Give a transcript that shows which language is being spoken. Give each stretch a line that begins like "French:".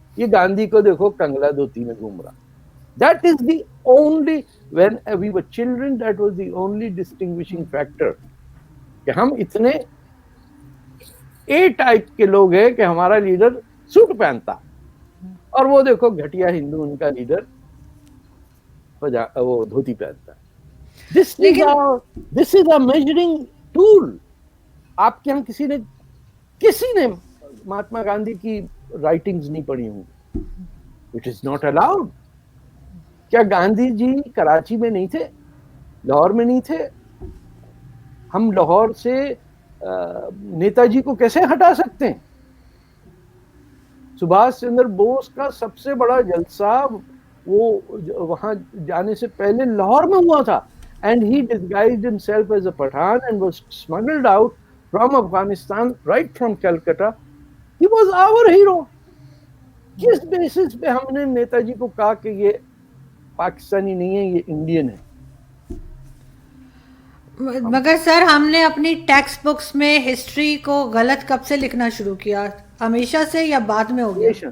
Urdu: یہ گاندھی کو دیکھو کنگلا دھوتی میں گھوم رہا.
English: That is the only, when we were children, that was the only distinguishing factor
Urdu: کہ ہم اتنے اے ٹائپ کے لوگ ہیں کہ ہمارا لیڈر سوٹ پہنتا، اور وہ دیکھو گھٹیا ہندو ان کا لیڈر وہ دھوتی پہنتا ہے.
English: This is a measuring tool.
Urdu: آپ کے ہم کسی نے مہاتما گاندھی کی رائٹنگز نہیں پڑھی ہوں.
English: It is not allowed.
Urdu: کیا گاندھی جی کراچی میں نہیں تھے؟ لاہور میں نہیں تھے؟ ہم لاہور سے نیتا جی کو کیسے ہٹا سکتے ہیں؟ سبھاش چندر بوس کا سب سے بڑا جلسہ وہ وہاں جانے سے پہلے لاہور میں ہوا تھا.
English: And he disguised himself as a Pathan and was smuggled out from Afghanistan, right from Calcutta. He was our hero.
Urdu: کس بیسس پہ ہم نے نیتا جی کو کہا کہ یہ پاکستانی نہیں ہے، یہ انڈین ہے؟ مگر سر ہم نے اپنی ٹیکسٹ بکس میں ہسٹری کو غلط کب سے لکھنا شروع کیا؟ ہمیشہ سے یا بعد میں ہو گیا؟